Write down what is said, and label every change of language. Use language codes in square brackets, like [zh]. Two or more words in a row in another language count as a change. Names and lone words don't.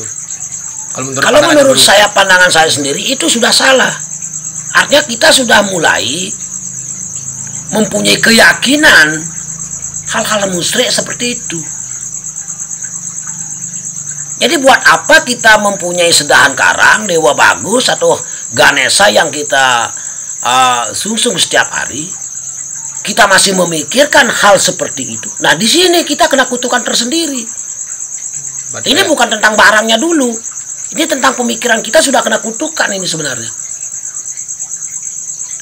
[id] Kalau menurut saya, pandangan saya sendiri itu sudah salah. Artinya kita sudah mulai mempunyai keyakinan hal-hal musyrik seperti itu. Jadi buat apa kita mempunyai sedahan karang, dewa bagus atau Ganesha yang kita sungsung setiap hari, kita masih memikirkan hal seperti itu. Nah, di sini kita kena kutukan tersendiri. Ini bukan tentang barangnya dulu. Ini tentang pemikiran kita sudah kena kutukan ini sebenarnya.